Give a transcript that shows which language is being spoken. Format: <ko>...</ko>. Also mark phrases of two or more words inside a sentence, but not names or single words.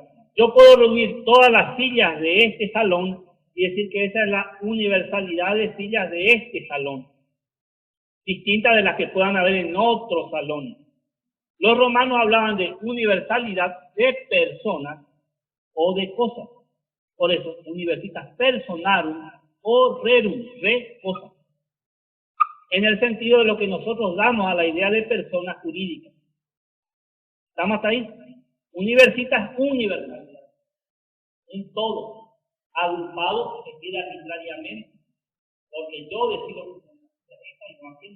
<es>Yo puedo reunir todas las sillas de este salón y decir que esa es la universalidad de sillas de este salón, distinta de las que puedan haber en otro salón. Los romanos hablaban de universalidad de personas o de cosas. Por eso,</es> <la>universitas personarum o rerum, re,</la> <es>cosas. En el sentido de lo que nosotros damos a la idea de personas jurídicas. ¿Estamos hasta ahí? Universitas universalidad. En todo. Agrupado se queda arbitrariamente. Porque yo decido esta y no aquella.</es>